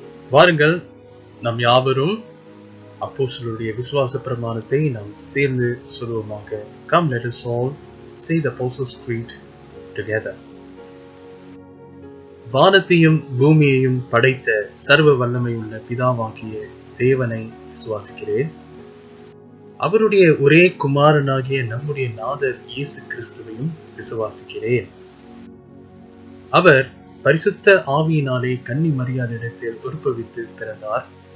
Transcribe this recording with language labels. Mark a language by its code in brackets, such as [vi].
[ta] வாருங்கள், நாம் யாவரும் அப்போஸ்தலருடைய விசுவாச பிரமாணத்தை நாம் சேர்ந்து சொல்லுவோமாக. [en] Come, let us all say the Apostles' Creed together. [ta] வானத்தையும் பூமியையும் படைத்த சர்வ வல்லமையுள்ள பிதாவாகிய தேவனை விசுவாசிக்கிறேன். அவருடைய ஒரே குமாரனாகிய நம்முடைய நாதர் இயேசு கிறிஸ்துவையும் விசுவாசிக்கிறேன். அவர் பரிசுத்த ஆவியினாலே கன்னி மரியாதையிடத்தில் உற்பவித்து பிறந்தார்.